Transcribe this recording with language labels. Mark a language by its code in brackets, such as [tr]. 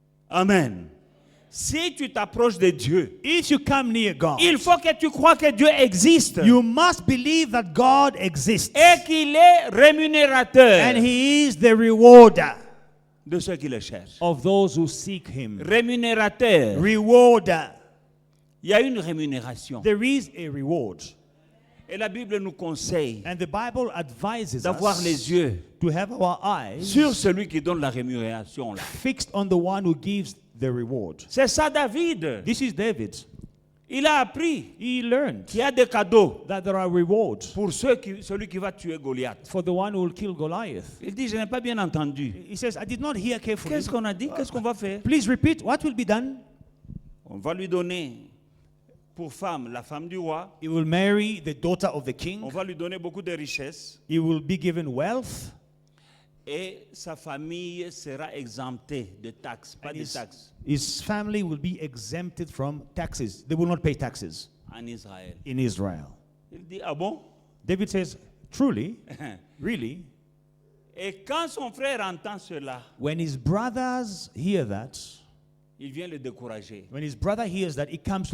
[fr] Amen. Si tu t'approches de Dieu, [en] If you come near God, [fr] il faut que tu crois que Dieu existe [en] you must believe that God exists, [fr] et qu'il est rémunérateur [en] and He is the rewarder [fr] de ceux qui le cherchent. [en] of those who seek Him. [fr] Rémunérateur. [en] Rewarder. [fr] Il y a une rémunération. [en] There is a reward. [fr] Et la Bible nous conseille [en] And the Bible advises [fr] d'avoir [en] us [fr] les yeux [en] to have our eyes [fr] sur celui qui donne la rémunération. Là. [en] fixed on the one who gives the reward. [fr] C'est ça David. [en] This is David. [fr] Il a appris [en] He learned [fr] qu'il y a des cadeaux [en] that there are rewards [fr] pour celui qui va tuer Goliath. [en] for the one who will kill Goliath. [fr] Il dit, je n'ai pas bien entendu. [en] He says, I did not hear carefully. [fr] Qu'est-ce qu'on a dit? Qu'est-ce qu'on va faire? [en] Please repeat. What will be done? [fr] On va lui donner pour femme la femme du roi. [en] He will marry the daughter of the [fr] On [en] king. [fr] va lui donner beaucoup de richesses. [en] He will be given wealth. [fr] Et sa famille sera exemptée de taxes, pas de taxes, [en] His family will be exempted from taxes. They will not pay taxes [fr] en Israël. [en] in Israel. [fr] Il dit, ah bon? [en] David says, truly, really, [fr] Et quand son frère entend cela, [en] when his brothers hear that, [fr] il vient le décourager. [en] when his brother hears that, it comes to